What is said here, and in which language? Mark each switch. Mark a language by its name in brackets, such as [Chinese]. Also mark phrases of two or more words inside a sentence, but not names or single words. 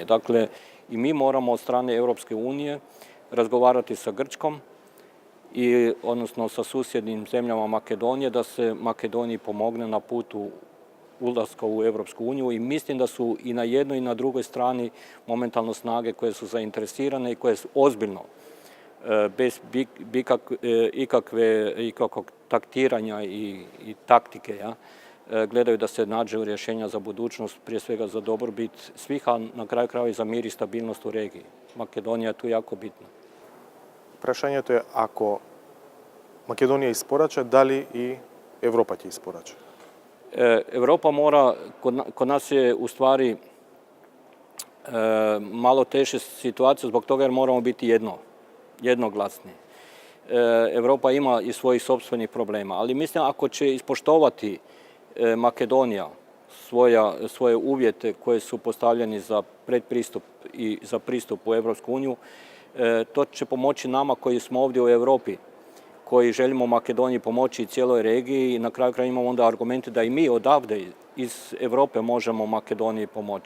[Croatian] Dakle, i mi moramo od strane Europske unije razgovarati sa Grčkom, odnosno sa susjednim zemljama Makedonije, da se Makedoniji pomogne na putu ulaska u Europsku uniju i mislim da su i na jednoj i na drugoj strani momentalno snage koje su zainteresirane i koje su ozbiljno, bez ikakvog taktiranja i taktike, gledaju da se nađe rješenja za budućnost, prije svega za dobrobit svih, a na kraju krajeva i za mir i stabilnost u regiji. Makedonija je tu jako bitna. [Macedonian] Прашањето е, ако Македонија испорача, дали и Европа ќе испорача? [Croatian] Europa mora, kod nas je u stvari malo teže situacija zbog toga jer moramo biti jednoglasni. Europa ima i svojih sopstvenih problema, ali mislim ako će ispoštovati Makedonija svoje uvjete koje su postavljeni za predpristup i za pristup u Europsku uniju, to će pomoći nama koji smo ovdje u Europi, koji želimo Makedoniji pomoći i cijeloj regiji i na kraju kraja imamo onda argumente da i mi odavde iz Europe možemo Makedoniji pomoći.